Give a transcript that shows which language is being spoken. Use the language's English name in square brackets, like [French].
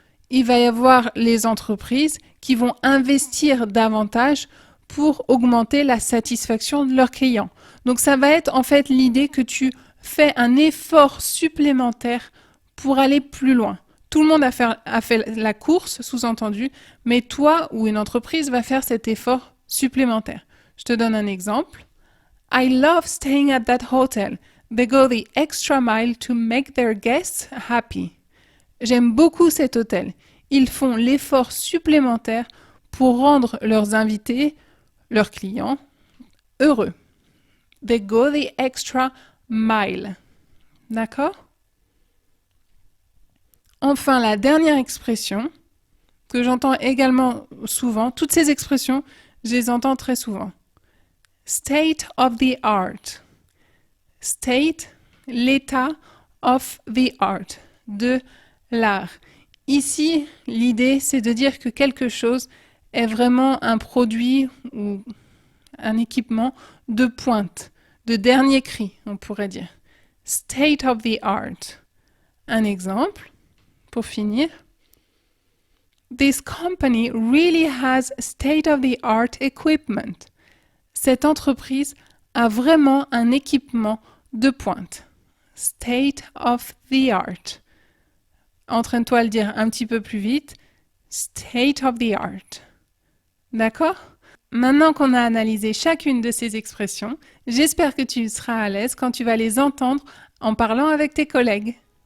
[French] Il va y avoir les entreprises qui vont investir davantage pour augmenter la satisfaction de leurs clients. Donc ça va être en fait l'idée que tu fais un effort supplémentaire pour aller plus loin. Tout le monde a fait la course, sous-entendu, mais toi ou une entreprise va faire cet effort supplémentaire. Je te donne un exemple. [English] I love staying at that hotel. They go the extra mile to make their guests happy. [French] J'aime beaucoup cet hôtel. Ils font l'effort supplémentaire pour rendre leurs invités, leurs clients, heureux. [English] They go the extra mile. [French] D'accord? Enfin, la dernière expression que j'entends également souvent, toutes ces expressions, je les entends très souvent. [English] State of the art. State, [French] l'état [English] of the art, [French] de l'art. Ici, l'idée, c'est de dire que quelque chose est vraiment un produit ou un équipement de pointe, de dernier cri, on pourrait dire. [English] State of the art. [French] Un exemple, pour finir. [English] This company really has state-of-the-art equipment. [French] Cette entreprise a vraiment un équipement de pointe. [English] State of the art. [French] Entraîne-toi à le dire un petit peu plus vite. [English] State of the art. [French] D'accord? Maintenant qu'on a analysé chacune de ces expressions, j'espère que tu seras à l'aise quand tu vas les entendre en parlant avec tes collègues.